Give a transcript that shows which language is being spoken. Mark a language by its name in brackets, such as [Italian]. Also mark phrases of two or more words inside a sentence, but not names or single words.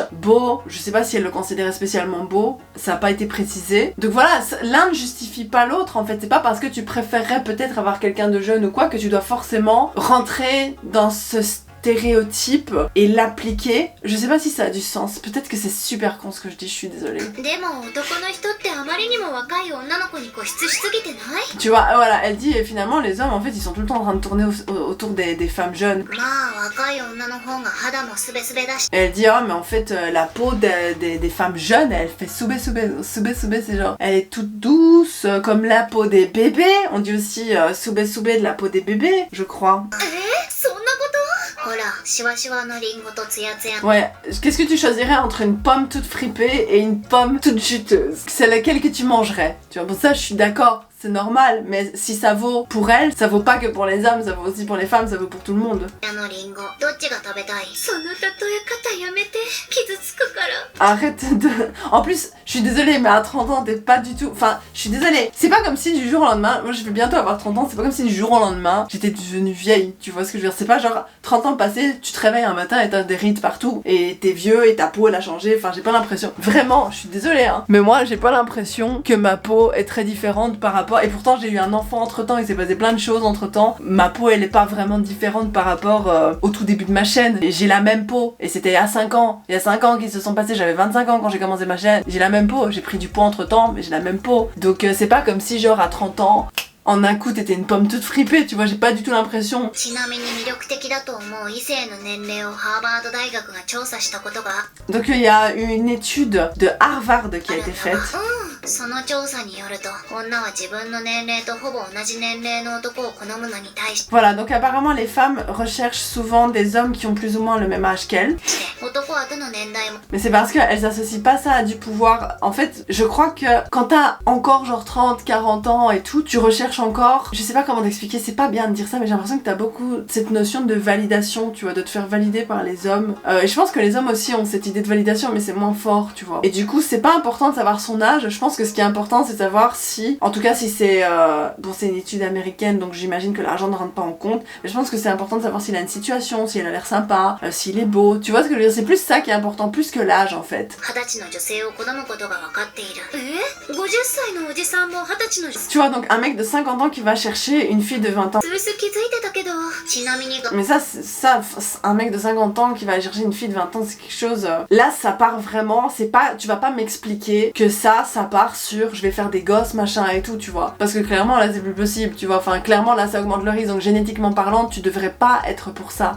[French] Beau, je sais pas si elle le considérait spécialement beau, ça a pas été précisé. Donc voilà, l'un ne justifie pas l'autre en fait. C'est pas parce que tu préférerais peut-être avoir quelqu'un de jeune ou quoi que tu dois forcément rentrer dans ce stéréotype et l'appliquer. Je sais pas si ça a du sens. Peut-être que c'est super con ce que je dis, je suis désolée. [Japanese] でも男の人ってあまりにも若い女の子に固執しすぎてない [French] Tu vois, voilà, elle dit et finalement les hommes en fait ils sont tout le temps en train de tourner autour des femmes jeunes. [Japanese] まあ若い女の方が肌もスベスベだし [French] Et elle dit oh mais en fait la peau des femmes jeunes elle fait soubé c'est genre elle est toute douce comme la peau des bébés. On dit aussi soubé de la peau des bébés je crois. [Japanese] そんなことほらシワシワのリンゴとツヤツヤ [French] Ouais, qu'est-ce que tu choisirais entre une pomme toute fripée et une pomme toute juteuse? C'est laquelle que tu mangerais? Tu vois, bon ça je suis d'accord. C'est normal, mais si ça vaut pour elle, ça vaut pas que pour les hommes, ça vaut aussi pour les femmes, ça vaut pour tout le monde. [Japanese] のリンゴどっちが食べたいその例え方やめて傷つくから [French] Arrête de... En plus, je suis désolée, mais à 30 ans, t'es pas du tout... Enfin, je suis désolée. C'est pas comme si du jour au lendemain... Moi, je vais bientôt avoir 30 ans, c'est pas comme si du jour au lendemain, j'étais devenue vieille. Tu vois ce que je veux dire? C'est pas genre 30 ans passés, tu te réveilles un matin et t'as des rides partout. Et t'es vieux et ta peau, elle a changé. Enfin, j'ai pas l'impression... Vraiment, je suis désolée, hein. Mais moi, j'ai pas l'impression que ma peau est très différente par rapport... Et pourtant, j'ai eu un enfant entre-temps, il s'est passé plein de choses entre-temps. Ma peau, elle est pas vraiment différente par rapport au tout début de ma chaîne. Et j'ai la même peau. Et c'était il y a 5 ans. Il y a 5 ans qui se sont passés, j'avais 25 ans quand j'ai commencé ma chaîne. J'ai la même peau, j'ai pris du poids entre-temps, mais j'ai la même peau. Donc c'est pas comme si genre à 30 ans... En un coup, t'étais une pomme toute fripée, tu vois, j'ai pas du tout l'impression. [Japanese] ちなみに魅力的だと思う異性の年齢をハーバード大学が調査したことが [French] Donc il y a une étude de Harvard qui a été faite. [Japanese] その調査によると女は自分の年齢とほぼ同じ年齢の男を好むのに対して [French] Voilà, donc apparemment les femmes recherchent souvent des hommes qui ont plus ou moins le même âge qu'elles. [Japanese] 男はどの年代も [French] Mais c'est parce qu'elles associent pas ça à du pouvoir. En fait, je crois que quand t'as encore genre 30, 40 ans et tout, tu recherches encore... Je sais pas comment t'expliquer, c'est pas bien de dire ça, mais j'ai l'impression que t'as beaucoup cette notion de validation, tu vois, de te faire valider par les hommes. Et je pense que les hommes aussi ont cette idée de validation, mais c'est moins fort, tu vois. Et du coup, c'est pas important de savoir son âge, je pense que ce qui est important, c'est de savoir si... En tout cas, si c'est... Bon, c'est une étude américaine, donc j'imagine que l'argent ne rentre pas en compte, mais je pense que c'est important de savoir s'il a une situation, s'il a l'air sympa, s'il est beau, tu vois ce que je veux dire? C'est plus ça qui est important, plus que l'âge, en fait. [Japanese] 20 歳の女性を好むことが分かっている50歳のおじさんも20歳の女性 [French] Tu vois, donc un mec de 50 ans qui va chercher une fille de 20 ans. [Japanese] つぶす気づいてたけどちなみに [French] Mais ça, un mec de 50 ans qui va aller chercher une fille de 20 ans, c'est quelque chose... Là, ça part vraiment, c'est pas... Tu vas pas m'expliquer que ça part sur je vais faire des gosses, machin et tout, tu vois. Parce que clairement, là, c'est plus possible, tu vois. Enfin, clairement, là, ça augmente le risque. Donc, génétiquement parlant, tu devrais pas être pour ça.